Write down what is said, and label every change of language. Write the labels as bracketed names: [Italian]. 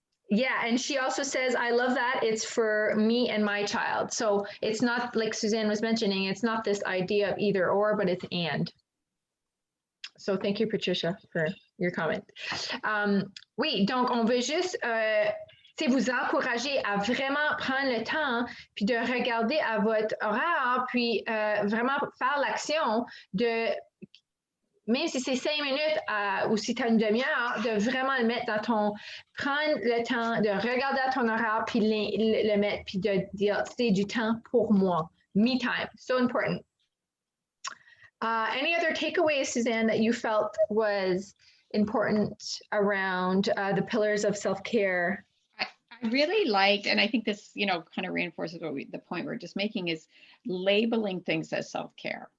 [English] Yeah, and she also says, I love that. It's for me and my child. So it's not, like Suzanne was mentioning, it's not this idea of either or, but it's and. So thank you, Patricia, for your comment. [French] Oui, donc on veut juste vous encourager à vraiment prendre le temps, puis de regarder à votre horaire, puis vraiment faire l'action de, même si c'est 5 minutes ou si tu as une demi-heure, de vraiment le mettre prendre le temps de regarder à ton horaire, puis le mettre, puis de dire, c'est du temps pour moi. [English] Me time, so important. Any other takeaways, Suzanne, that you felt was important around the pillars of self-care? I really liked, and I think this, kind of reinforces the point we're just making, is labeling things as self-care.